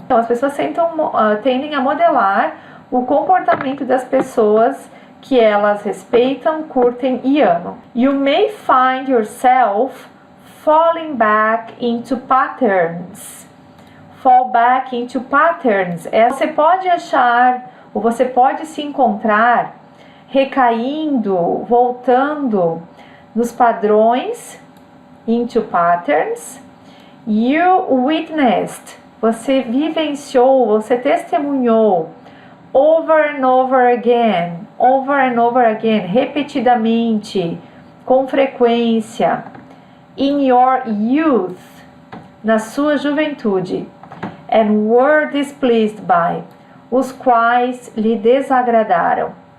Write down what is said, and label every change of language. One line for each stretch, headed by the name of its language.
Portuguese: Então, as pessoas tendem a modelar o comportamento das pessoas que elas respeitam, curtem e amam.
English: You may find yourself falling back into patterns. Fall back into patterns.
Portuguese: Você pode achar, ou você pode se encontrar recaindo, voltando nos padrões,
English: into patterns. You witnessed,
Portuguese: você vivenciou, você testemunhou,
English: over and over again,
Portuguese: repetidamente, com frequência,
English: in your youth,
Portuguese: na sua juventude,
English: and were displeased by,
Portuguese: os quais lhe desagradaram.